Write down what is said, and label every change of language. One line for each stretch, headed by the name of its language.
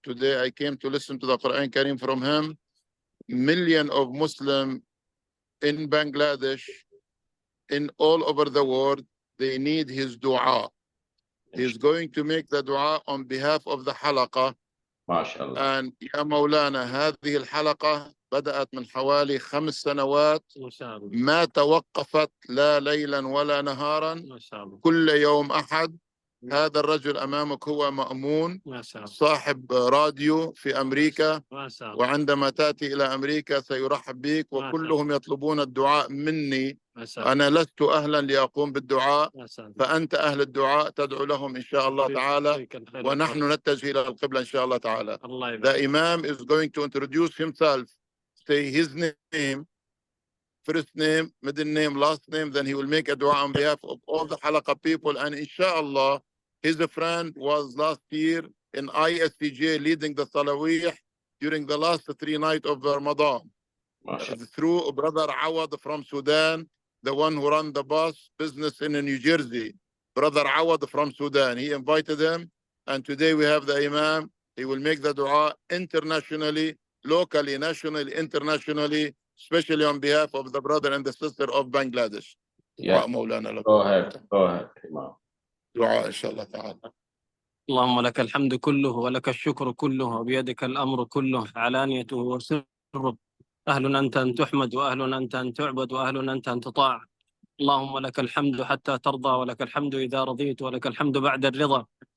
English: Today, I came to listen to the Quran Kareem from him. Millions of Muslims in Bangladesh, in all over the world, they need his dua. He's going to make the dua on behalf of the halaqah. MashaAllah.
Arabic: And يا مولانا هذه الحلقة بدأت من حوالي 5 سنوات ما توقفت لا ليلا ولا نهارا كل يوم أحد. هذا الرجل أمامك هو مأمون صاحب راديو في أمريكا، وعندما تأتي إلى أمريكا سيرحب بك، وكلهم يطلبون الدعاء مني. أنا لست أهلا لأقوم بالدعاء، فأنت أهل الدعاء تدعو لهم إن شاء الله تعالى، ونحن نتجه إلى القبلة إن شاء الله تعالى.
English: The Imam is going to introduce himself, say his name, first name, middle name, last name, then he will make a dua on behalf of all the halaqah people. And inshallah, his friend was last year in ISTJ leading the Salawiyah during the last 3 nights of Ramadan. Through Brother Awad from Sudan, the one who ran the bus business in New Jersey. Brother Awad from Sudan, he invited him. And today we have the Imam. He will make the dua internationally, locally, nationally, internationally, especially on behalf of the brother and the sister of Bangladesh. Yeah. Go ahead, Imam.
Arabic: دعاء إن شاء الله تعالى. اللهم لك الحمد كله ولك الشكر كله وبيدك الأمر كله علانيته وسره. أهل أنت أن تحمد وأهل أنت أن تعبد وأهل أنت أن تطاع. اللهم لك الحمد حتى ترضى ولك الحمد إذا رضيت ولك الحمد بعد الرضا.